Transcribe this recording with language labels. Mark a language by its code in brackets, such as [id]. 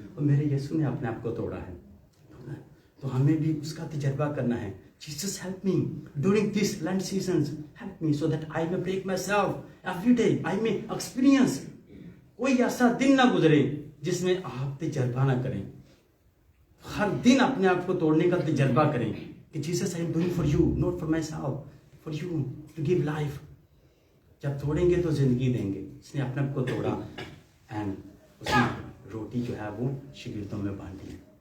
[hi] और मेरे यीशु ने अपने आप को तोड़ा है, तो हमें भी उसका तजर्बा करना है. [en] Jesus help me during this Lent seasons, help me so that I may break myself every day. I may experience [hi] कोई ऐसा दिन ना गुजरे जिसमें आप तजर्बा ना करें। हर दिन अपने आप को तोड़ने का तजर्बा करें कि [en] Jesus I am doing for you, not for myself, for you to give life. [hi] जब तोड़ेंगे तो जिंदगी देंगे। इसने अपने आप को तोड़ा एंड उसने रोटी जो है वो शिगिर्दों में बांटी।